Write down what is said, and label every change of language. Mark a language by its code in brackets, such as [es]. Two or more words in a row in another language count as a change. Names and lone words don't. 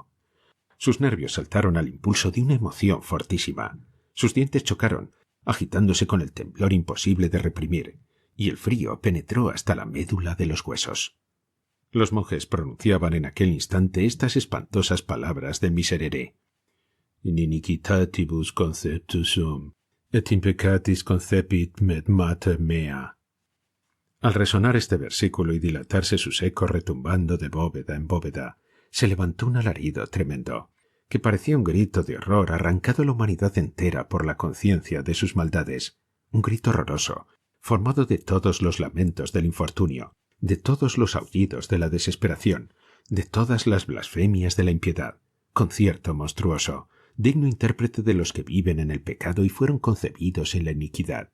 [es] Sus nervios saltaron al impulso de una emoción fortísima. Sus dientes chocaron, agitándose con el temblor imposible de reprimir, y el frío penetró hasta la médula de los huesos. Los monjes pronunciaban en aquel instante estas espantosas palabras de Miserere. [la] In iniquitatibus conceptus sum, et in peccatis concepit mater mea. [es] Al resonar este versículo y dilatarse sus ecos retumbando de bóveda en bóveda, se levantó un alarido tremendo, que parecía un grito de horror arrancado a la humanidad entera por la conciencia de sus maldades, un grito horroroso, formado de todos los lamentos del infortunio, de todos los aullidos de la desesperación, de todas las blasfemias de la impiedad, concierto monstruoso, digno intérprete de los que viven en el pecado y fueron concebidos en la iniquidad.